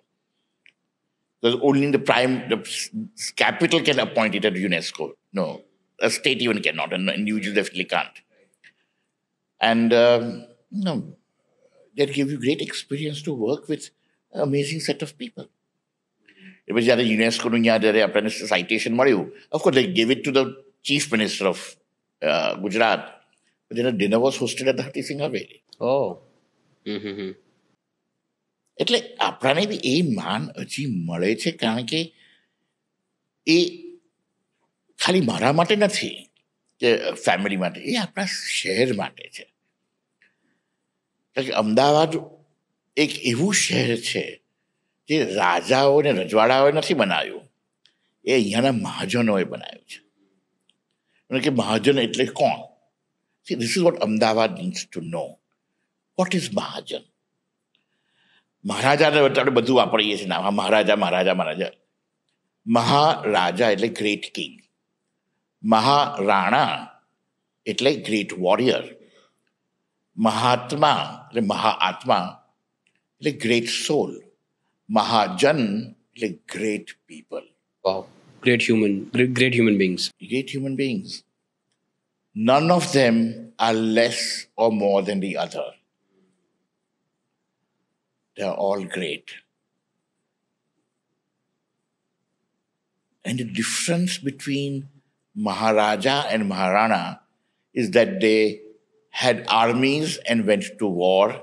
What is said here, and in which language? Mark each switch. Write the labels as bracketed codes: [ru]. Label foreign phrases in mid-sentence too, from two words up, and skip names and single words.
[en] Because only the capital can appoint it at UNESCO. No, a state even cannot, and an individual definitely can't. And, that gave you great experience to work with an amazing set of people. It was [gu] જ્યારે યુનેસ્કોનું જ્યારે આપણને citation મળ્યું, [en] of course they gave it to the chief minister of Gujarat, but then a dinner was hosted at the Hati Singh Haveli. Oh. [gu] એટલે આપણાને બી એ માન હજી મળે છે, કારણ કે એ ખાલી મારા માટે નથી કે ફેમિલી માટે, એ આપણા શહેર માટે છે. કારણ કે અમદાવાદ એક એવું શહેર છે જે રાજાઓ ને રજવાડાઓએ નથી બનાવ્યું, એ અહીંયાના મહાજનોએ બનાવ્યું છે. અને કે મહાજન એટલે કોણ? [en] See, this is what Ahmedabad needs to know. What is મહાજન? [gu] મહારાજાને આપણે બધું વાપરીએ છીએ નામ, મહારાજા મહારાજા મહારાજા. મહારાજા એટલે [en] great king, [gu] મહારાણા એટલે [en] great warrior, [gu] મહાત્મા એટલે મહાઆત્મા એટલે [en] great soul, [gu] મહાજન એટલે [en] great people. Wow. Great human beings. Great human beings. None of them are less or more than the other. They are all great. And the difference between Maharaja and Maharana is that they had armies and went to war.